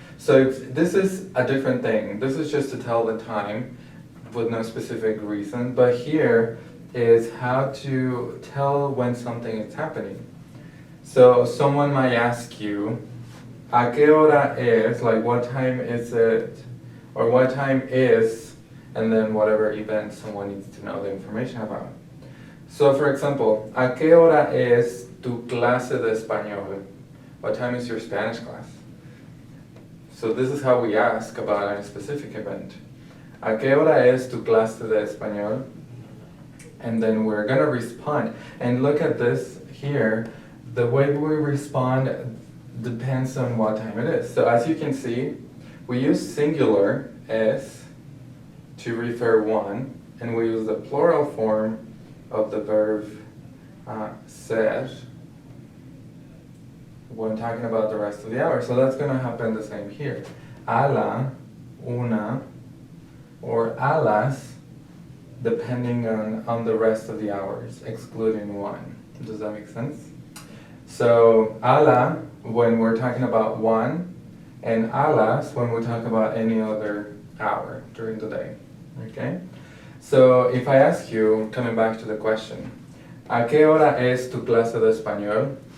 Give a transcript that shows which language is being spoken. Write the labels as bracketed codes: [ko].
[en] So this is a different thing. This is just to tell the time with no specific reason, but here is how to tell when something is happening. So someone might ask you, [es] ¿a qué hora es? [en] Like, what time is it? Or what time is, and then whatever event someone needs to know the information about. So for example, [es] ¿a qué hora es tu clase de español? [en] What time is your Spanish class? So this is how we ask about a specific event. [es] ¿A qué hora es tu clase de español? [en] And then we're gonna respond. And look at this here. The way we respond, depends on what time it is. So as you can see, we use singular es to refer one, and we use the plural form of the verb ser when talking about the rest of the hour. So that's going to happen the same here. A la, una, or a las, depending on the rest of the hours, excluding one. Does that make sense? So a la when we're talking about one, and a las when we talk about any other hour during the day. Okay? So if I ask you, coming back to the question, [es] ¿a qué hora es tu clase de español?